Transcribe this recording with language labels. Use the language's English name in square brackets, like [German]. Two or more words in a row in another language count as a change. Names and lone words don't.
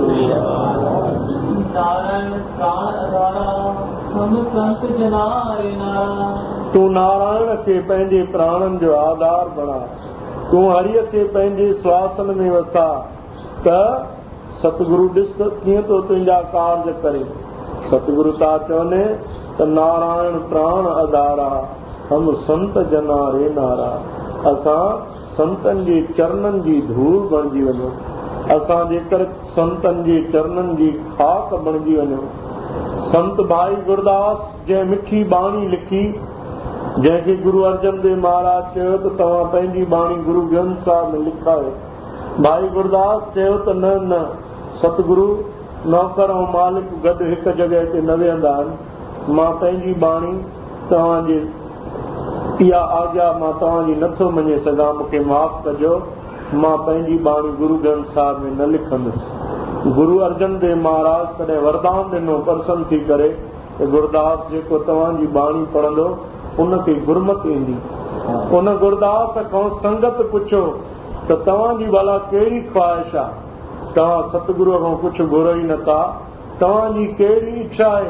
[Sindhi] तूं नारायण खे पंहिंजे प्राणनि जो आधार बणा। तूं हरीअ खे पंहिंजे श्वासन में वसा त सतगुरु ॾिस त कीअं थो तुंहिंजा कार्य करे। सतगुरु था चवनि त [Punjabi] ਨਾਰਾਇਣ ਪ੍ਰਾਣ ਆਧਾਰਾ, ਹਮ ਸੰਤ ਜਨਾ ਰੇ ਨਾਰਾ। [Sindhi] असां संतनि जे चरणनि जी धूल बणिजी वञूं। असां जेकर संतनि जे चरणनि जी खाक बणिजी वञूं। संत भाई गुरदास जंहिं मिठी बाणी लिखी, जंहिंखे गुरु अर्जन देव महाराज चयो त तव्हां पंहिंजी बाणी गुरु ग्रंथ साहिब में लिखायो। भाई गुरदास चयो त न न, सतगुरु नौकर ऐं मालिक गॾु हिकु जॻह ते न वेहंदा आहिनि। मां पंहिंजी बाणी तव्हांजे इहा आज्ञा मां तव्हांजी नथो मञे सघां, मूंखे माफ़ कजो। मां पंहिंजी बाणी गुरु ग्रंथ साहिब में न लिखंदुसि। गुरु अर्जन देव महाराज कॾहिं वरदान ॾिनो प्रसन्न थी करे त गुरदास जेको तव्हांजी बाणी पढ़ंदो उनखे गुरमत ईंदी। उन गुरदास खां संगत पुछो त तव्हांजी भला कहिड़ी ख़्वाहिश आहे। तव्हां सतगुरूअ खां कुझु घुरो ई नथा, तव्हांजी कहिड़ी इच्छा आहे।